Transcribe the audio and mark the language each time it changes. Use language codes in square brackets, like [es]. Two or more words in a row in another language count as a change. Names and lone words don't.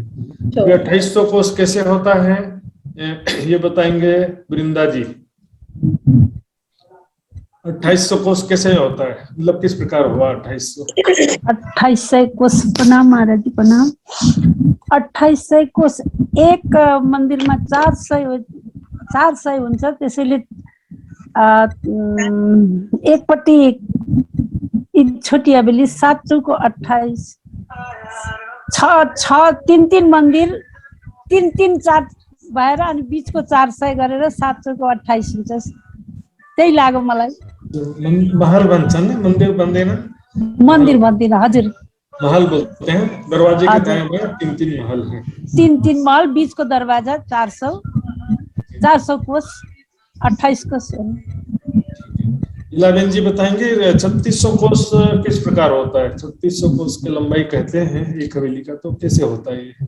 [hi] ये 2800 कोस कैसे होता है ये बताएंगे वृंदा जी। 2800 कोस कैसे होता है, मतलब किस प्रकार हुआ 2800 कोस? [ne] प्रणाम महाराज जी, प्रणाम। 2800 कोस एक मन्दिरमा 400 हुन्छ, त्यसैले एकपट्टि छोटी हवेली 7 चौको 28, 3 मन्दिर 3-4 भएर अनि बीचको 400 गरेर 7 चौको 28 हुन्छ। त्यही लाग्यो मलाई। महल बन्छन् ना, मंदिर बन्दैन, मन्दिर भन्दिन हजुर, [hi] महल बोलते हैं। दरवाजे के दाएं बाएं 3-3 महल हैं। [ne] 3-3 महल, बीचको दरवाजा 400 कोस 28 कोस। [hi] इलाबेन जी बताएंगे 3600 कोस किस प्रकार होता है? 3600 कोस की लंबाई कहते हैं एक हवेली का, तो कैसे होता है ये?